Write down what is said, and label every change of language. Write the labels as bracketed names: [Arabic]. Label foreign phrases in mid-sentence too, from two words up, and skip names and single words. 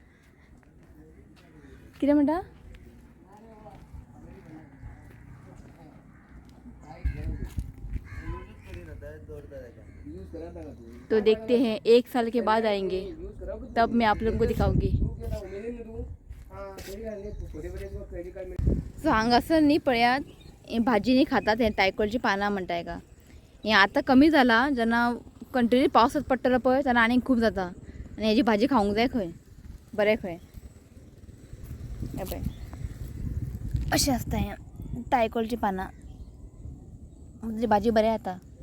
[Konkani] किरे म्हणता [Hindi] तो देखते हैं 1 साल के बाद आएंगे तब मैं आप लोगों को दिखाऊंगी। [Konkani] सो हांगासर न्ही पळयात भाजी न्ही खातात हे तायकोलची पानां म्हणटाय का हे आता कमी जाला जेन्ना कंटिन्यू पावस पडटलो पळय तेन्ना आनीक खूब जाता आनी हेजी भाजी खावंक जाय खंय बरें खंय हे पळय अशें आसता हें तायकोलची पानां म्हणजे भाजी बरें जाता।